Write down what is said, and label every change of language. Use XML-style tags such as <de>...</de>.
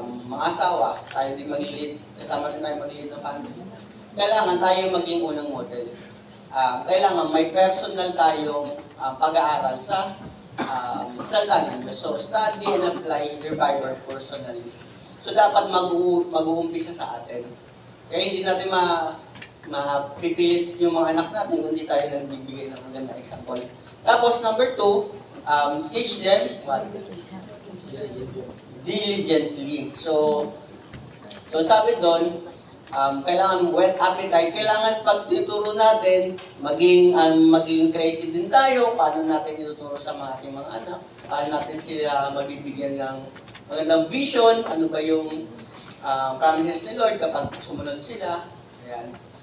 <tl>Mga asawa, tayo din mag-lead, kasama rin tayo mag-lead ng family. Kailangan tayo maging unang model. Kailangan may personal tayong pag-aaral sa salita ng Diyos.</tl> <en>So, study and apply your Bible personally.</en> <tl>So, dapat mag-uumpisa sa atin. Kaya hindi natin mapipilit yung mga anak natin kung hindi tayo nagbibigay ng magandang example.</tl> <en>Tapos, number 2, teach them what?</en> <tl>Diligently. So sabi doon, kailangan whet appetite, kailangan pag tinuturo natin, maging creative din tayo, paano natin ituturo sa ating mga anak, paano natin sila mabibigyan ng magandang vision, ano ba yung promises ni Lord kapag sumunod sila. Ayan.</tl>